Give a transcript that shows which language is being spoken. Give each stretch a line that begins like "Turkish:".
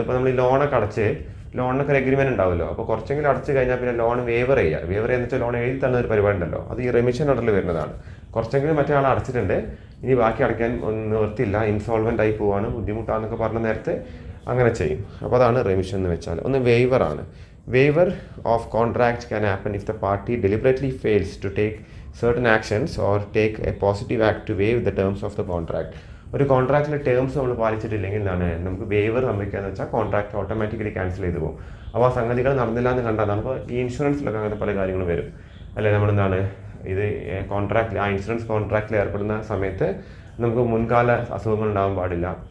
Malayalam: ഇപ്പോൾ നമ്മൾ ഈ ലോണൊക്കെ അടച്ച് ലോണിനൊക്കെ ഒരു എഗ്രിമെൻറ്റ് ഉണ്ടാവുമല്ലോ, അപ്പോൾ കുറച്ചെങ്കിലും അടച്ച് കഴിഞ്ഞാൽ പിന്നെ ലോൺ വേവർ ചെയ്യുക. വേവർ ചെയ്യുന്ന വെച്ചാൽ ലോൺ എഴുതി തന്ന ഒരു പരിപാടി ഉണ്ടല്ലോ, അത് ഈ റെമിഷൻ ഓർഡറിൽ വരുന്നതാണ്. കുറച്ചെങ്കിലും മറ്റേ ആൾ അടച്ചിട്ടുണ്ട്, ഇനി ബാക്കി അടയ്ക്കാൻ നിവർത്തിയില്ല, ഇൻസോൾവെൻ്റ് ആയി പോവാണ്, ബുദ്ധിമുട്ടാണെന്നൊക്കെ പറഞ്ഞ നേരത്തെ അങ്ങനെ ചെയ്യും. അപ്പോൾ അതാണ് റെമിഷൻ എന്ന് വെച്ചാൽ. ഒന്ന് വേവറാണ്.
English: Waiver of contract can happen if the party deliberately fails to take certain actions or take a positive act to waive the terms of the contract.
Malayalam: ഒരു കോൺട്രാക്റ്റിലെ ടേംസ് നമ്മൾ പാലിച്ചിട്ടില്ലെങ്കിൽ എന്താണ് നമുക്ക് വേവർ സംഭവിക്കുകയെന്ന് വെച്ചാൽ കോൺട്രാക്ട് ഓട്ടോമാറ്റിക്കലി ക്യാൻസൽ ചെയ്ത് പോകും. അപ്പോൾ ആ സംഗതികൾ നടന്നില്ല എന്ന് കണ്ടാൽ നമുക്ക് ഈ ഇൻഷുറൻസിലൊക്കെ അങ്ങനെ പല കാര്യങ്ങളും വരും അല്ലെ. നമ്മളെന്താണ് ഇത് കോൺട്രാക്റ്റിൽ ആ ഇൻഷുറൻസ് കോൺട്രാക്റ്റിൽ ഏർപ്പെടുന്ന സമയത്ത് നമുക്ക് മുൻകാല അസുഖങ്ങൾ ഉണ്ടാകാൻ പാടില്ല.